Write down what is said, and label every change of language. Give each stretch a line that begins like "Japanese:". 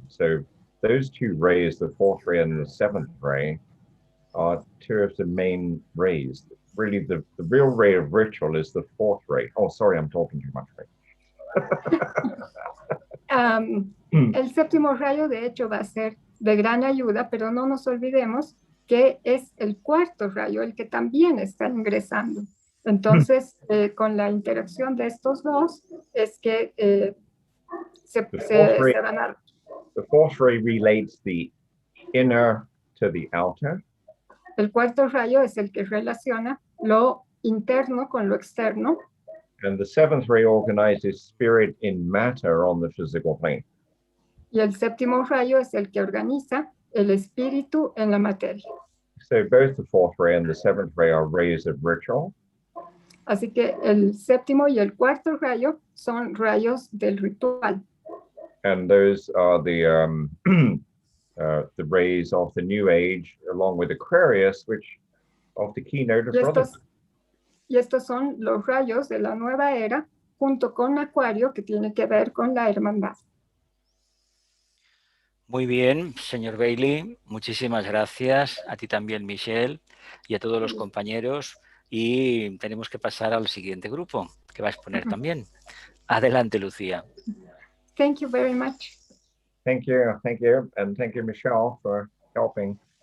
English: So those two rays, the fourth ray and the seventh ray, are two of the main rays. Really, the real ray of ritual is the fourth ray. Oh, sorry, I'm talking too much.
Spanish: El séptimo rayo, de hecho, va a ser de gran ayuda, pero no nos olvidemos que es el cuarto rayo el que también está ingresando. Entonces, con la interacción de estos dos, es que se van a...
English: The fourth ray relates the inner to the outer.
Spanish: El cuarto rayo es el que relaciona lo interno con lo externo.
English: And the seventh ray organizes spirit in matter on the physical plane.
Spanish: Y el séptimo rayo es el que organiza el espíritu en la materia.
English: So both the fourth ray and the seventh ray are rays of ritual.
Spanish: Así que el séptimo y el cuarto rayo son rayos del ritual.
English: And those are the rays of the new age, along with Aquarius, which of the keynote of brotherhood.
Spanish: Y estos son los rayos de la nueva era, junto con Acuario, que tiene que ver con la hermandad. Muy bien, señor Bailey, muchísimas gracias. A ti también, Michelle, y a todos los compañeros. Y tenemos que pasar al siguiente grupo, que va a exponer también. Adelante, Lucía.
English: Thank you very much. Thank you, and thank you, Michelle, for helping.